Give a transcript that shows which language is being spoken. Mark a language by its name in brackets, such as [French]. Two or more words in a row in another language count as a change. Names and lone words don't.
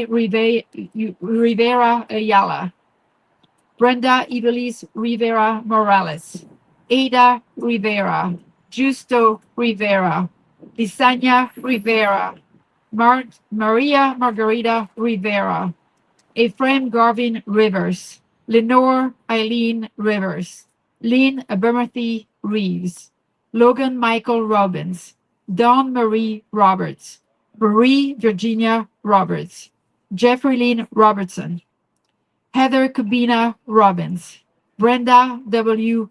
[English] Rivera Ayala, Brenda Ibelis Rivera Morales, Ada Rivera, Justo Rivera, Lisania Rivera, Maria Margarita Rivera, Ephraim Garvin Rivers, Lenore Eileen Rivers, Lynn Abermathy Reeves, Logan Michael Robbins, Dawn Marie Roberts, Marie Virginia Roberts, Jeffrey Lynn Robertson, Heather Kubina Robbins, Brenda W.